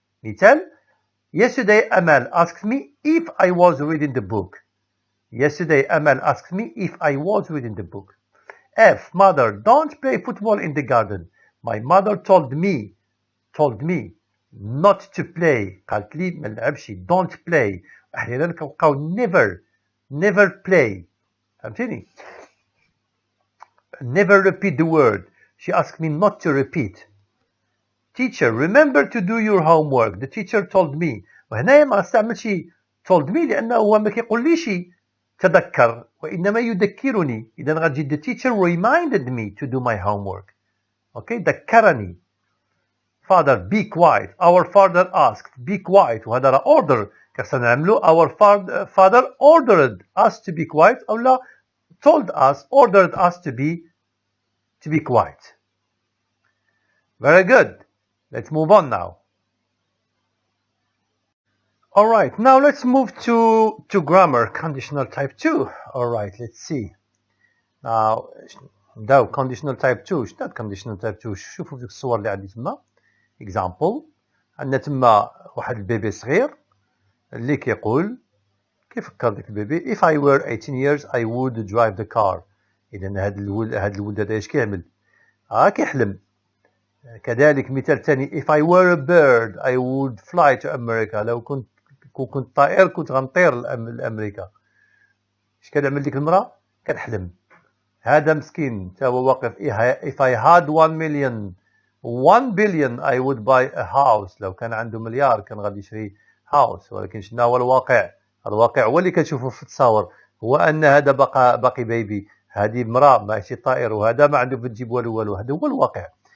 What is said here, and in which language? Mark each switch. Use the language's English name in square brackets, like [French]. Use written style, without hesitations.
[English] مثال yesterday Amal asked me if I was reading the book. Yesterday Amal asked me if I was reading the book. F. Mother, don't play football in the garden. My mother told me not to play. [Arabic] قالت لي ما نلعبش. [English] Don't play. [Arabic] احيانا كنلقاو never play. فهمتيني؟ [English] Never repeat the word. She asked me not to repeat. Teacher, remember to do your homework. The teacher told me. [Arabic] وهنايا ما استعملش told me لأنه هو ما كيقوليش تذكر وإنما يذكرني. إذا غتجي [English] the teacher reminded me to do my homework. Okay, [Arabic] ذكرني. [English] Father, be quiet. Our father asked, be quiet. [Arabic] وهذا راه [English] order. [Arabic] كخصنا نعملو [English] our father ordered us to be quiet أو لا told us, ordered us to be quiet. Very good. Let's move on now. Alright, now let's move to grammar, conditional type 2. Alright, let's see. Now, [Arabic] نبداو [English] conditional type 2. [Arabic] شنو conditional type 2؟ شوفوا فيك الصور اللي عندي تما. [English] Example. [Arabic] عندنا تما واحد البيبي صغير اللي كيقول كيفكر داك البيبي [English] if I were 18 years I would drive the car. [Arabic] إذا هاد الولد هذا اش كيعمل؟ كيحلم. كذلك مثال ثاني [English] if I were a bird I would fly to America. [Arabic] لو كنت طائر كنت غنطير لأمريكا. اش كنعمل ديك المرأة؟ كنحلم. هذا مسكين تا هو واقف [English] if I had 1 billion I would buy a house. [Arabic] لو كان عنده مليار كان غادي يشري [English] house. [Arabic] ولكن شنو هو الواقع؟ الواقع هو اللي كنشوفه في التصاور هو ان هذا باقي بيبي. هذه مرأة ماشي طائر وهذا ما عنده بتجيب والو. هذا هو الواقع.